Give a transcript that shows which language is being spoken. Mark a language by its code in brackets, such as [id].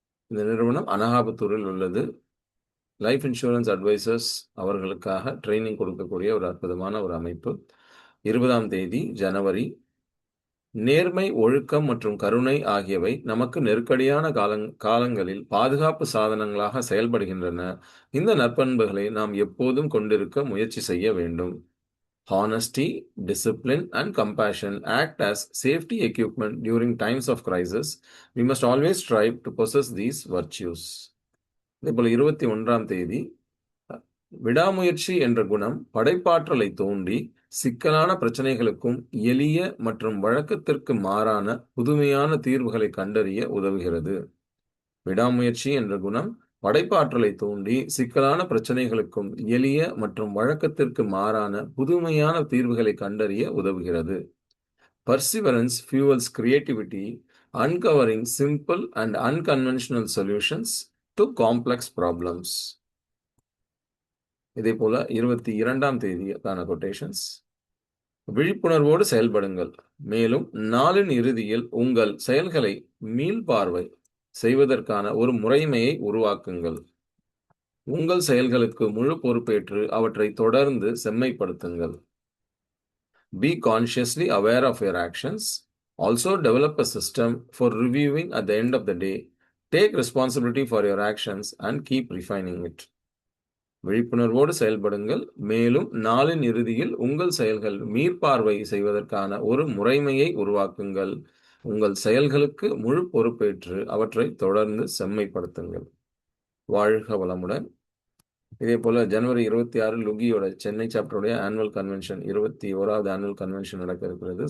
[ta] இந்த நிறுவனம் அனகாபுத்தூரில் உள்ளது. லைஃப் இன்சூரன்ஸ் அட்வைசர்ஸ் அவர்களுக்காக ட்ரைனிங் கொடுக்கக்கூடிய ஒரு அற்புதமான ஒரு அமைப்பு. 20ஆம் தேதி ஜனவரி. நேர்மை, ஒழுக்கம் மற்றும் கருணை ஆகியவை நமக்கு நெருக்கடியான காலங்களில் பாதுகாப்பு சாதனங்களாக செயல்படுகின்றன. இந்த நற்பண்புகளை நாம் எப்போதும் கொண்டிருக்க முயற்சி செய்ய வேண்டும். [en] Honesty, discipline, and compassion act as safety equipment during times of crisis. We must always strive to possess these virtues. [ta] இதேபோல 21ஆம் தேதி விடாமுயற்சி என்ற குணம் படைப்பாற்றலை தூண்டி சிக்கலான பிரச்சனைகளுக்கும் எளிய மற்றும் வழக்கத்திற்கு மாறான புதுமையான தீர்வுகளை கண்டறிய உதவுகிறது. விடாமுயற்சி என்ற குணம் படைப்பாற்றலை தூண்டி சிக்கலான பிரச்சனைகளுக்கும் எளிய மற்றும் வழக்கத்திற்கு மாறான புதுமையான தீர்வுகளை கண்டறிய உதவுகிறது. [en] Perseverance fuels creativity, uncovering simple and unconventional solutions to complex problems. [ta] இதே போல 22ஆம் தேதிக்கான கொட்டேஷன்ஸ். விழிப்புணர்வோடு செயல்படுங்கள், மேலும் நாளின் இறுதியில் உங்கள் செயல்களை மீள்பார்வை செய்வதற்கான ஒரு முறைமையை உருவாக்குங்கள். உங்கள் செயல்களுக்கு முழு பொறுப்பேற்று அவற்றை தொடர்ந்து செம்மைப்படுத்துங்கள். [en] Be consciously aware of your actions. Also develop a system for reviewing at the end of the day. Take responsibility for your actions and keep refining it. [ta] விழிப்புணர்வோடு செயல்படுங்கள், மேலும் நாளின் இறுதியில் உங்கள் செயல்கள் மீள்பார்வை செய்வதற்கான ஒரு முறைமையை உருவாக்குங்கள். உங்கள் செயல்களுக்கு முழு பொறுப்பேற்று அவற்றை தொடர்ந்து செம்மைப்படுத்துங்கள். வாழ்க வளமுடன். இதே போல ஜனவரி 26 லுகியோட Chennai சாப்டருடைய annual convention 21வது annual convention நடக்க இருக்கிறது.